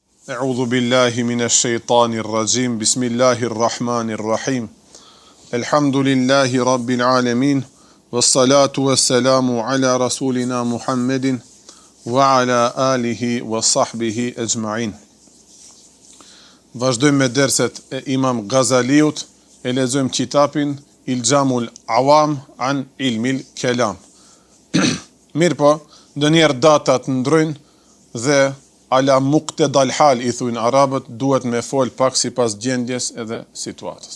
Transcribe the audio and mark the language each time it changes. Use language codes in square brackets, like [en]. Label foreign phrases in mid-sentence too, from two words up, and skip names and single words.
[ar] أعوذ بالله من الشيطان الرجيم. بسم الله الرحمن الرحيم. الحمد لله رب العالمين. والصلاة والسلام على رسولنا محمد وعلى آله وصحبه أجمعين. [sq] Vazhdojmë me derset e Imam Ghazaliut, e lexojmë kitabin Iljamul Awam an Ilmil Kalam. Mirë po, ndonjëherë datat ndrojnë dhe [ar] على مقتضى الحال [sq] i thujnë arabët, duhet me fol pak sipas gjendjes edhe situatës.